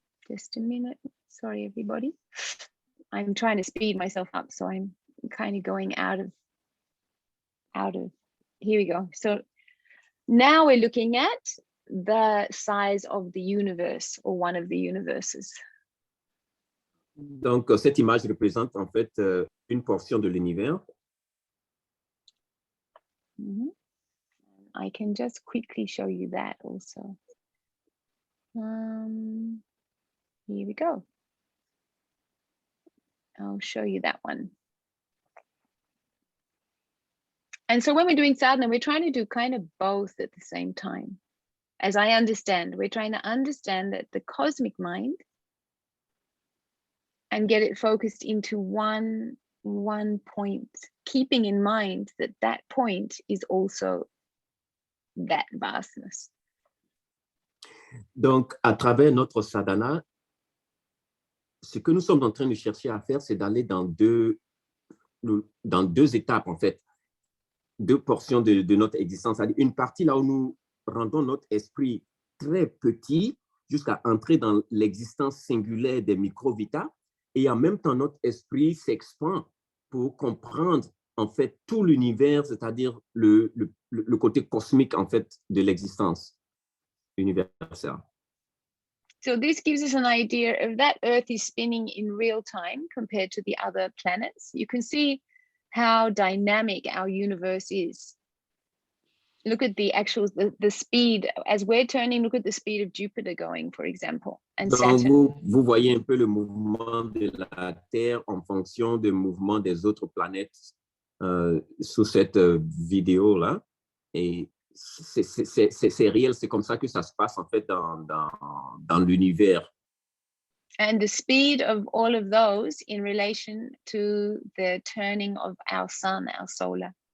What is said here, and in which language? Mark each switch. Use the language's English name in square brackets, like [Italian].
[English] Just a minute. Sorry, everybody. I'm trying to speed myself up, so I'm kind of going out of. Here we go. So now we're looking at the size of the universe, or one of the universes. [French] Donc, cette image représente en fait une portion de l'univers. [English] I can just quickly show you that also. Here we go. I'll show you that one. And so when we're doing sadhana, we're trying to do kind of both at the same time. As I understand, we're trying to understand that the cosmic mind and get it focused into one point, keeping in mind that that point is also that vastness. [French] Donc, à travers notre sadhana, ce que nous sommes en train de chercher à faire, c'est d'aller dans deux étapes, en fait, deux portions de notre existence. Une partie là où nous rendons notre esprit très petit jusqu'à entrer dans l'existence singulière des microvitas, et en même temps, notre esprit s'expand pour comprendre, en fait, tout l'univers, c'est-à-dire le côté cosmique, en fait, de l'existence universelle. [English] So this gives us an idea of that Earth is spinning in real time compared to the other planets. You can see how dynamic our universe is. Look at the speed as we're turning. Look at the speed of Jupiter going, for example, and [French] Donc, [English] Saturn. [French] vous voyez un peu le mouvement de la Terre en fonction du mouvement des autres planètes sous cette vidéo-là. Et c'est réel, c'est comme ça que ça se passe en fait dans l'univers. [English] And the speed of all of those in relation to the turning of our sun, our solar.